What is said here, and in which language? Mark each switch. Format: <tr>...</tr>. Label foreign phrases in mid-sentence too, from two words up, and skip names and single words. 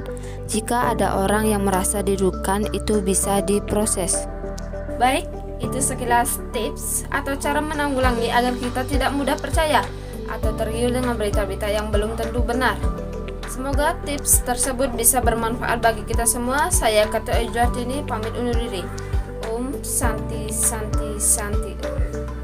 <id>Jika ada orang yang merasa dirugikan, itu bisa diproses. Baik, itu sekilas tips atau cara menanggulangi agar kita tidak mudah percaya atau tergiur dengan berita-berita yang belum tentu benar. Semoga tips tersebut bisa bermanfaat bagi kita semua. Saya Ketut Ayu Dini pamit undur diri.</id> <sa>Om Santi Santi Santi.</sa>